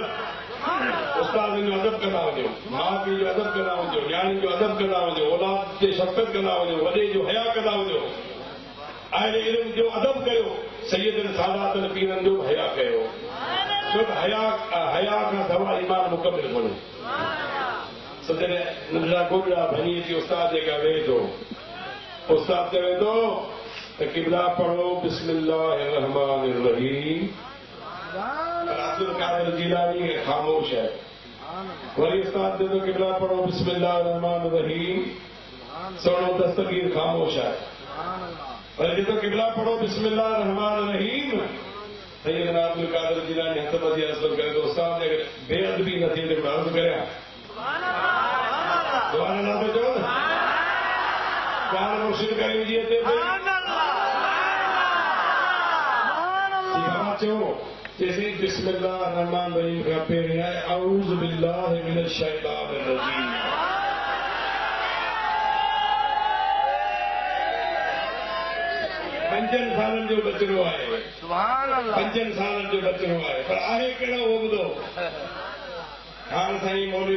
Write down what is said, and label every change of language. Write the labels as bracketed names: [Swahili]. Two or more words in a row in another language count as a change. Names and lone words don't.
[Sindhi] जो अदब कंदा वञो माउ पीउ जो अदब कंदा वञो न्याणियुनि जो अदब कंदा वञो औलाद ते शफ़क़त कंदा वञो वॾे जो हया कंदा वञो अहिड़े इल्म जो अदब कयो सैयदनि सादातनि पीरनि जो हया कयो छो त हया खां सवाइ ईमान मुकमिल कोन्हे जॾहिं नंढड़ा गोॾड़ा भञी अची उस्ताद जे अॻियां वेहे थो उस्ताद चवे थो त क़िबला पढ़ो [Arabic] بسم الله الرحمن الرحيم [Sindhi] अब्दुल कादिर जीलानी ख़ामोश है वरी उस्ताद चवे थो क़िबला पढ़ो [Arabic] بسم الله الرحمن الرحيم [Sindhi] सुहिणो दस्तगीर ख़ामोश है वरी चवे थो क़िबला पढ़ो [Arabic] بسم الله الرحمن الرحيم [Sindhi] सैयदना अब्दुल कादिर जीलानी हथ मथे अर्ज़ु करे थो उस्ताद बेअदबी न थिए त अर्ज़ु करियां दुआ नालो चओ न ॻाल्हि मुर्शिद करीम जी अचे चओ चएसि [Arabic] بسم الله رحمن رحيم [Sindhi] खां पहिरीं आहे [Arabic] أعوذ بالله من الشيطان الرجيم [Sindhi] 5 सालनि जो बचिड़ो आहे [Arabic] سبحان الله [Sindhi] 5 सालनि जो बचिड़ो आहे पर आहे कहिड़ो उहो ॿुधो हाणे साईं मौलवी